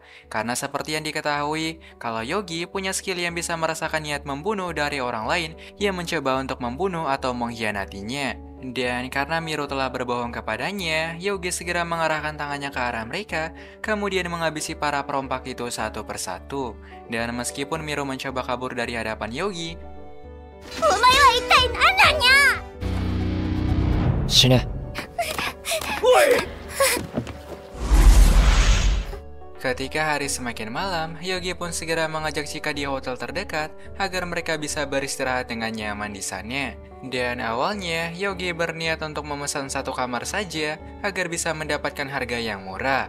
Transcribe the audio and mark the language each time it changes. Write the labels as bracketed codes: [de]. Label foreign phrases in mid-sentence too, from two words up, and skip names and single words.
[id] Karena seperti yang diketahui, kalau Yogi punya skill yang bisa merasakan niat membunuh dari orang lain yang mencoba untuk membunuh atau mengkhianatinya. Dan karena Miro telah berbohong kepadanya, Yogi segera mengarahkan tangannya ke arah mereka, kemudian menghabisi para perompak itu satu persatu. Dan meskipun Miro mencoba kabur dari hadapan Yogi, [ja] お前は一体何なんや死ね。 [id] ketika hari semakin malam, Yogi pun segera mengajak Chika di hotel terdekat agar mereka bisa beristirahat dengan nyaman di sana. Dan awalnya, Yogi berniat untuk memesan satu kamar saja agar bisa mendapatkan harga yang murah.